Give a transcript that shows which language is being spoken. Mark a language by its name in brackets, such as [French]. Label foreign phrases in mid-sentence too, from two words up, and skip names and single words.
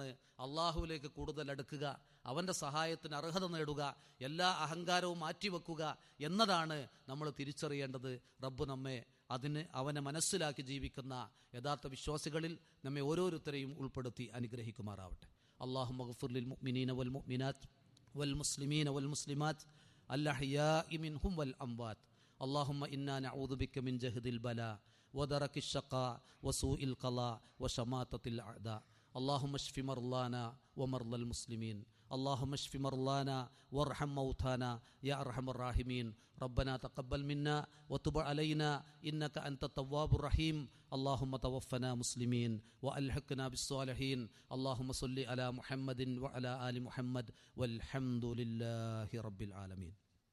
[Malayalam] അള്ളാഹുവിലേക്ക് കൂടുതൽ അടുക്കുക, അവൻ്റെ സഹായത്തിന് അർഹത നേടുക, എല്ലാ അഹങ്കാരവും മാറ്റിവെക്കുക എന്നതാണ് നമ്മൾ തിരിച്ചറിയേണ്ടത്. റബ്ബ് നമ്മെ അവനെ മനസ്സിലാക്കി ജീവിക്കുന്ന യഥാർത്ഥ വിശ്വാസികളിൽ നമ്മെ ഓരോരുത്തരെയും ഉൾപ്പെടുത്തി അനുഗ്രഹിക്കുമാറാവട്ടെ. [Arabic] اللهم اغفر للمؤمنين والمؤمنات والمسلمين والمسلمات الأحياء منهم والأموات اللهم إنا نعوذ بك من جهد البلاء ودرك الشقاء وسوء القضاء وشماتة الأعداء اللهم اشف مرضانا ومرضى المسلمين اللهم اشف مرضانا وارحم موتانا يا أرحم الراحمين ربنا تقبل منا وتب علينا إنك أنت التواب الرحيم اللهم توفنا مسلمين وألحقنا بالصالحين اللهم صل على محمد وعلى آل محمد والحمد لله رب العالمين.